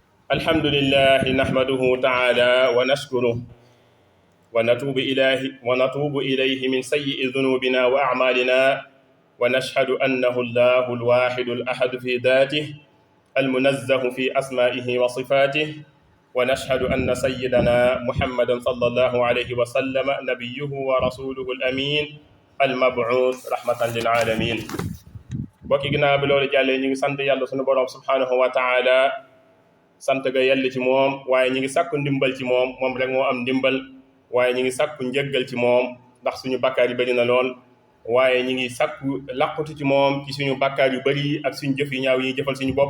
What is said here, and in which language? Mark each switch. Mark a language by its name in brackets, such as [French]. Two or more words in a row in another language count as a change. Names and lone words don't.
[Arabic] الحمد لله نحمده تعالى ونشكره ونتوب إليه من سيء ذنوبنا وأعمالنا، ونشهد أنه الله الواحد الأحد في ذاته المنزه في أسمائه وصفاته، ونشهد أن سيدنا محمدا صلى الله عليه وسلم نبيه ورسوله الأمين المبعوث رحمة للعالمين. [Wolof] bokki ginnaaw bi loolu jàllee ñi ngi sant yàlla sunu borom [Arabic] سبحانه وتعالى [Wolof] sant ga yell ci moom, waaye ñi ngi sàkku ndimbal ci moom, moom rek moo am ndimbal, waaye ñi ngi sàkku njëggal ci moom ndax suñu bakkaar yu bëri na lool, waaye ñi ngi sàkku làqutu ci moom ci suñu bakkaar yu bëri ak suñu jëf yu ñaaw yi jëfal suñu bopp.